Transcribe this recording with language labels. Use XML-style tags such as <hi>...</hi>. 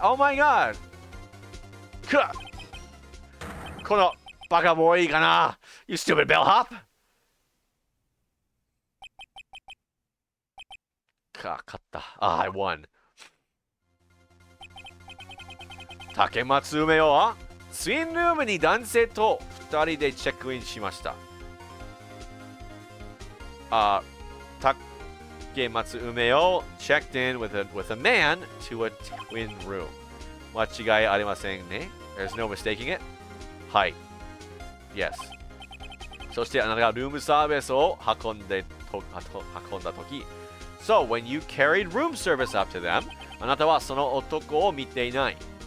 <en>Oh my god.</en> <ja>このバカボーイかな</ja> <en>You stupid bellhop.</en> <ja>勝った。</ja> <en>I won.</en> <ja>竹松梅代はツインルームに男性と2人でチェックインしました。</ja> <en>竹松梅代 checked in with a man to a twin room.</en> <ja>間違いありませんね。</ja> <en>There's no mistaking it.</en> <ja>はい。</ja> <en>Yes.</en> <ja>そしてあなたがルームサービスを運んだとき。</ja> <en>So, when you carried room service up to them,</en> <ja>あなたはその男を見ていない。</ja>